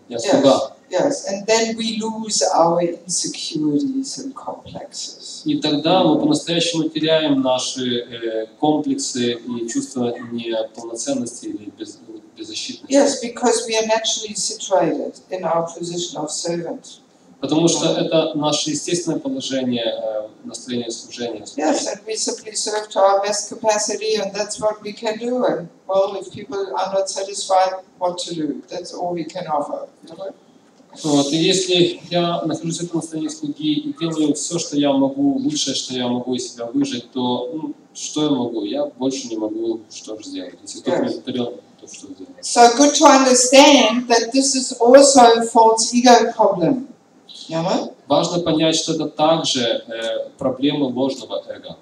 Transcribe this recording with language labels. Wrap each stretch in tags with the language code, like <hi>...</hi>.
<ru>Я слуга.</ru> <en>Yes, and then we lose our insecurities and complexes.</en> <ru>И тогда мы по-настоящему теряем наши комплексы и чувство неполноценности или беззащитности.</ru> <en>Yes, because we are naturally situated in our position of servant.</en> <ru>Потому что это наше естественное положение, настроение служения.</ru> <en>Yes, and we simply serve to our best capacity, and that's what we can do. And well, if people are not satisfied, what to do? That's all we can offer.</en> <ru>Вот. И если я нахожусь в этом настроении слуги и делаю все, что я могу, лучшее, что я могу из себя выжать, то что я могу? Я больше не могу, что же сделать. Если кто-то мне повторил, то что сделать?</ru> <en>So good to understand that this is also false ego problem.</en> <ru>Важно понять, что это также проблемы ложного эго.</ru>